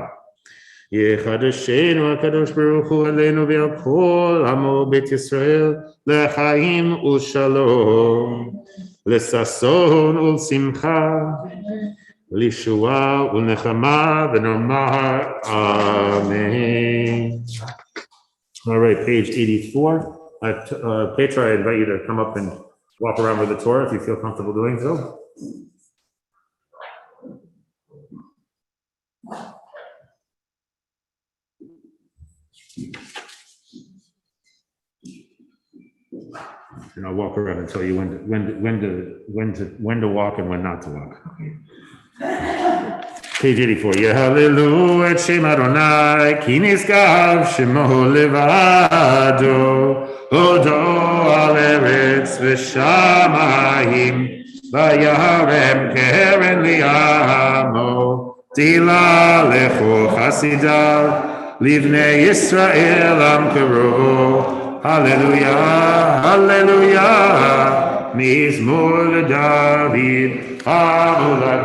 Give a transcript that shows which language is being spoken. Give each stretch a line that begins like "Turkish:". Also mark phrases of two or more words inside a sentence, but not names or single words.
Hebrew: יחדשנו הקדוש ברוך הוא עלינו ועל כל עמו בית ישראל לחיים ושלום, לששון ולשמחה, לישועה ולנחמה, ונאמר amen.
English: All right, page 84. Petra, I invite you to come up and walk around with the Torah if you feel comfortable doing so. And I'll walk around and tell you when to walk and when not to walk. Page 84.
Hebrew: יהללו את שם אדני כי נשגב שמו לבדו הודו על ארץ ושמים וירם קרן לעמו תהלה לכל חסידיו לבני ישראל עם קרבו. הללויה, הללויה, מזמור לדוד, Amul